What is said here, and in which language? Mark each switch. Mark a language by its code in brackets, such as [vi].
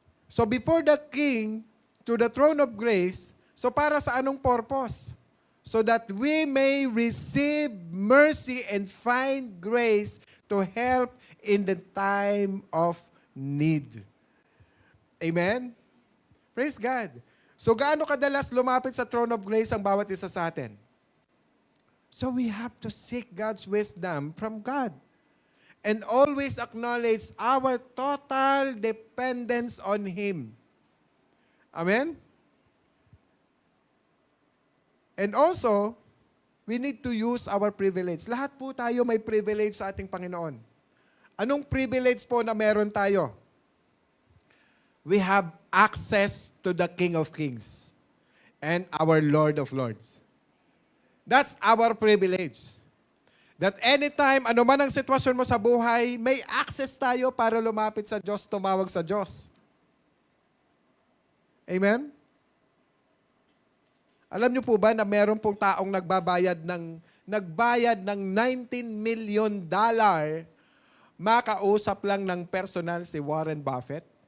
[en] So before the king, to the throne of grace, so [tl] para sa anong [en] purpose? So that we may receive mercy and find grace to help in the time of need. Amen? Praise God. [tl] So gaano kadalas lumapit sa throne of grace ang bawat isa sa atin? [en] So we have to seek God's wisdom from God. And always acknowledge our total dependence on Him. Amen? And also, we need to use our privilege. [tl] Lahat po tayo may privilege sa ating Panginoon. Anong privilege po na meron tayo? [en] We have access to the King of Kings and our Lord of Lords. That's our privilege. That anytime, [tl] ano man ang sitwasyon mo sa buhay, may access tayo para lumapit sa Diyos, tumawag sa Diyos. Amen? Alam niyo po ba na meron pong taong nagbayad ng $19 million, makausap lang ng personal si Warren Buffett?